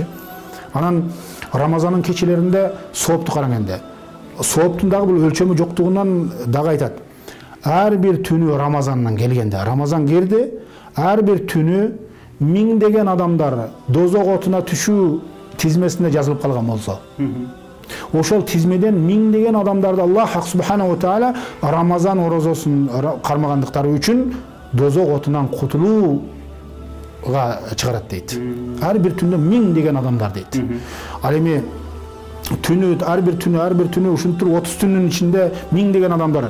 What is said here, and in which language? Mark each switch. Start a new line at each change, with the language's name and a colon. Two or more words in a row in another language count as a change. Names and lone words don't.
Kyrgyz: Анан Рамазандын кечелеринде соопту караганда сооптун дагы бул өлчөмү жоктугунан дагы айтат. Ар бир түнү Рамазандан келгенде, Рамазан келди, ар бир түнү миңдеген адамдар дозок отуна түшүү тизмесинде жазылып калган болсо, ошол тизмеден миңдеген адамдарды
Arabic: الله سبحانه وتعالى
Kyrgyz: Рамазан орозосун кармагандыктары үчүн дозок отунан кутулууга чыгарат дейт. Ар бир түндө миңдеген адамдар дейт. Ал эми ар бир түнү ушинтип 30 түнүн ичинде миңдеген адамдар.